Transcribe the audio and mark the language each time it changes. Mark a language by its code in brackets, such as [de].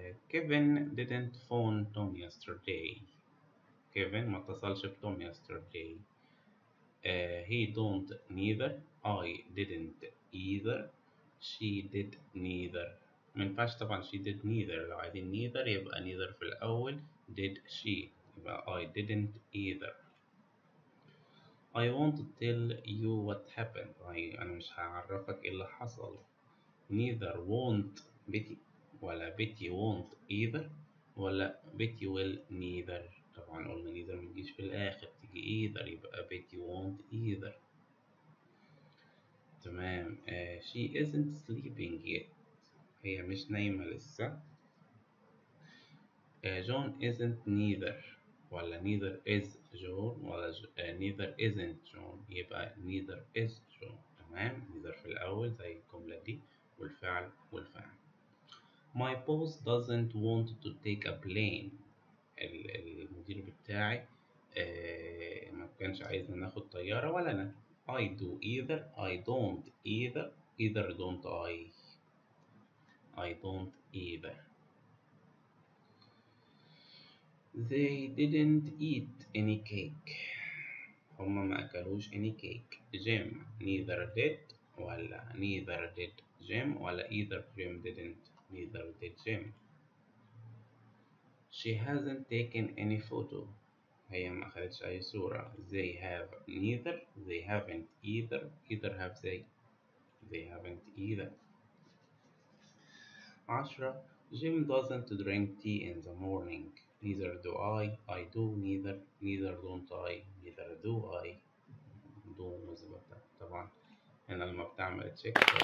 [en] Kevin didn't phone Tom yesterday. [ar] Kevin ما اتصلش بتوم [en] yesterday. He don't neither. I didn't either. She did neither. [ar] ما ينفعش طبعا [en] she did neither، [ar] لو عايزين [en] neither يبقى neither [ar] في الأول [en] did she، يبقى I didn't either. I won't tell you what happened. [ar] أنا مش هعرفك إيه اللي حصل. [en] neither won't Betty ولا Betty won't either ولا Betty will neither. [ar] طبعا قلنا neither متجيش في الآخر، تيجي either، يبقى [en] Betty won't either. [ar] تمام. [en] she isn't sleeping yet. [ar] هي مش نايمة لسه. [en] John isn't neither ولا neither is John ولا neither isn't John، يبقى neither is John. [ar] تمام. neither في الأول زي الجملة دي، والفعل والفعل. [en] My boss doesn't want to take a plane. [ar] المدير بتاعي ما كانش عايزنا ناخد طيارة ولا أنا. [en] I do either I don't either don't I don't either. They didn't eat any cake. [ar] هما ما أكلوش [en] any cake. Jim neither did ولا neither did Jim ولا either Jim didn't neither did Jim. She hasn't taken any photo. [ar] هي ما أخدتش أي صورة. [en] They have neither they haven't either have they haven't either. 10. Jim doesn't drink tea in the morning. Neither do I do neither don't I neither do I. [ar] do مثبتة طبعا، هنا لما بتعمل تشيك.